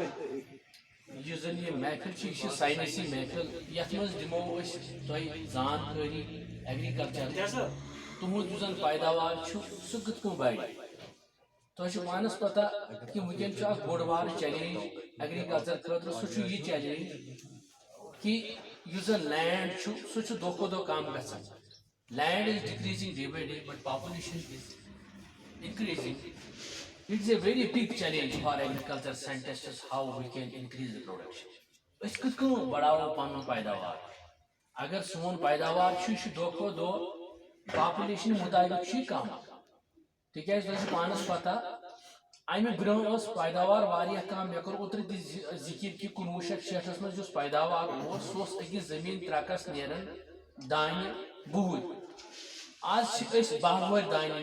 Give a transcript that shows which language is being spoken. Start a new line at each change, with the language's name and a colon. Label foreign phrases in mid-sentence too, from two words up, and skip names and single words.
Kashmiri: یُس زَن یہِ محفِل چھِ یہِ چھِ ساینٔسی محفِل یَتھ منٛز دِمو أسۍ تۄہہِ زانکٲری ایٚگرِکَلچَر تُہُنٛد یُس زَن پیداوار چھُ سُہ کِتھ کٔنۍ بَڑِ تۄہہِ چھُو پانَس پتہ کہِ وٕنکٮ۪ن چھُ اکھ بوٚڑ بارٕ چیلینج ایٚگرِکَلچَر خٲطرٕ سُہ چھُ یہِ چیلینج کہِ یُس زَن لینڈ چھُ سُہ چھُ دۄہ کھۄتہٕ دۄہ کم گژھان
English: land is decreasing day by day but population is increasing. It's a very big challenge for agriculture scientists how we can increase the production.
Kashmiri: أسۍ کِتھ کٔنۍ بڑاوو پنُن پیداوار اگر سون پیداوار چھُ یہِ چھُ دۄہ کھۄتہٕ دۄہ پاپولیشن مُطابق چھُ یہِ کم تِکیازِ تۄہہِ چھُ پانس پتہ امہِ برونٛہہ ٲس پیداوار واریاہ کم مےٚ کوٚر اوترٕ تہِ ذِکِر کہِ 1966 منٛز یُس پیداوار اوس سُہ اوس أکِس زٔمیٖن ترٛکس نیران دانہِ 20 آز چھِ أسۍ 12 وٕہٕرۍ دانہِ